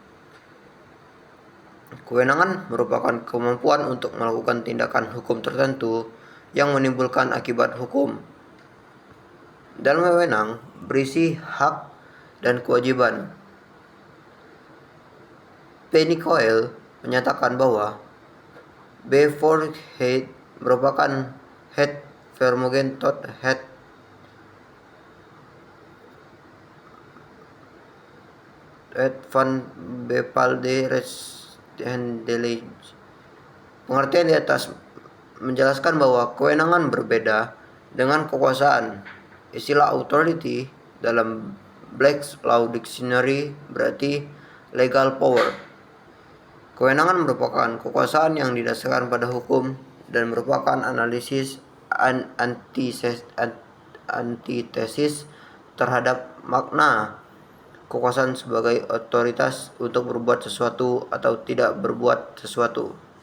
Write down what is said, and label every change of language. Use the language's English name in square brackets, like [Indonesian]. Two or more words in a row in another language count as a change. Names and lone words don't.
[Indonesian] Kewenangan merupakan kemampuan untuk melakukan tindakan hukum tertentu yang menimbulkan akibat hukum. Dalam wewenang berisi hak dan kewajiban. Penny Coyle menyatakan bahwa [Dutch] bevoegdheid merupakan het vermogen tot het van bepaalde rechtshandelen. [Indonesian] Pengertian di atas menjelaskan bahwa kewenangan berbeda dengan kekuasaan. Istilah authority dalam Black's Law Dictionary berarti [English] legal power. [Indonesian] Kewenangan merupakan kekuasaan yang didasarkan pada hukum dan merupakan analisis antitesis terhadap makna kekuasaan sebagai otoritas untuk berbuat sesuatu atau tidak berbuat sesuatu.